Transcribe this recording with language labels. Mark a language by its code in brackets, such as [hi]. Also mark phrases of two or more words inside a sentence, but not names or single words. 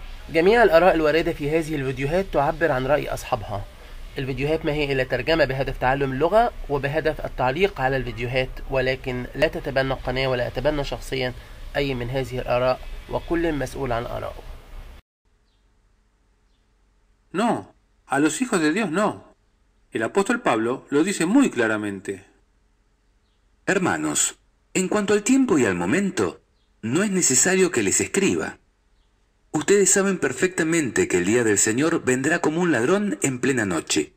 [ar] جميع الآراء الواردة في هذه الفيديوهات تعبر عن رأي أصحابها. الفيديوهات ما هي إلا ترجمة بهدف تعلم اللغة وبهدف التعليق على الفيديوهات، ولكن لا تتبنى القناة ولا أتبنى شخصيا أي من هذه الآراء، وكل مسؤول عن آرائه. [es] No, a los hijos de Dios no. El apóstol Pablo lo dice muy claramente. Hermanos, en cuanto al tiempo y al momento, no es necesario que les escriba. Ustedes saben perfectamente que el día del Señor vendrá como un ladrón en plena noche.